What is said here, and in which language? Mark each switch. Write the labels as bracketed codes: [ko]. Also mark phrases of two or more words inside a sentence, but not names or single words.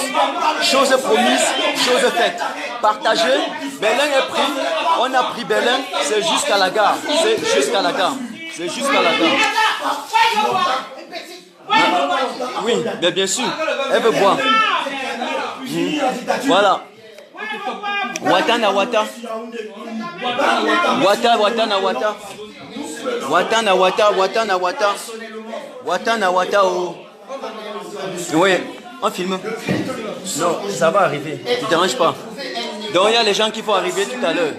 [fr] Chose promise, chose faite. Partagé, Berlin est pris. On a pris Berlin, c'est jusqu'à la gare. Oui, bien sûr. Elle veut boire. Voilà. Wata na wata. Oh. Oui, on filme. Non, ça va arriver. Tu ne déranges pas. Donc il y a les gens qui vont arriver tout à l'heure.